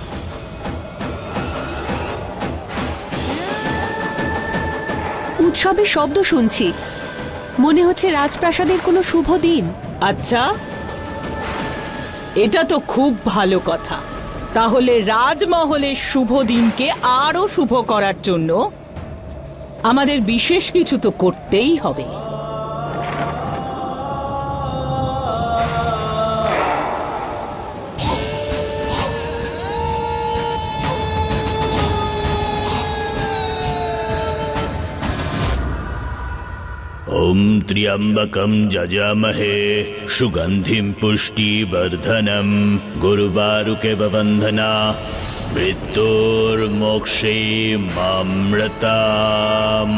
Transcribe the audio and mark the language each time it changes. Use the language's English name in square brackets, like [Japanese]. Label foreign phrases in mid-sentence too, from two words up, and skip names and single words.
[Bangla] উৎসবের শব্দ শুনছি, মনে হচ্ছে রাজপ্রাসাদের কোনো শুভ দিন। আচ্ছা, এটা তো খুব ভালো কথা। তাহলে রাজমহলের শুভ দিনকে আরো শুভ করার জন্য আমাদের বিশেষ কিছু তো করতেই হবে। [Sanskrit] ओम त्र्यंबकं जजामहे सुगंधिं पुष्टिवर्धनम गुरुवारुके बबंधना मृत्युर्मोक्षे मामृताम्।